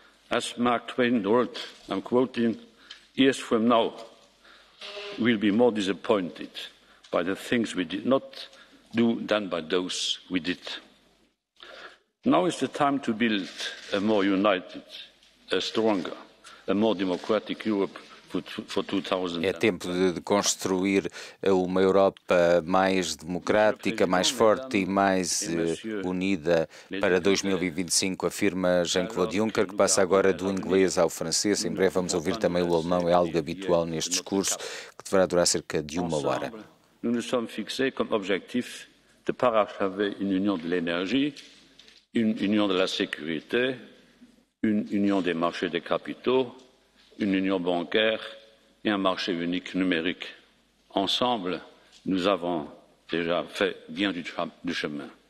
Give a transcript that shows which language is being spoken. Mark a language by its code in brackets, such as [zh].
[en] As Mark Twain wrote, I'm quoting, "Years from now, we'll be more disappointed by the things we did not do than by those we did." Now is the time to build a more united, a stronger, a more democratic Europe for 2000. [pt] É tempo de construir uma Europa mais democrática, mais forte e mais unida para 2025, afirma Jean-Claude Juncker, que passa agora do inglês ao francês. Em breve vamos ouvir também o alemão, é algo habitual neste discurso, que deverá durar cerca de uma hora. [fr] Nous nous sommes fixés comme objectif de parachever une union de l'énergie, une union de la sécurité, une union des marchés des capitaux, une union bancaire et un marché unique numérique. Ensemble, nous avons déjà fait bien du chemin.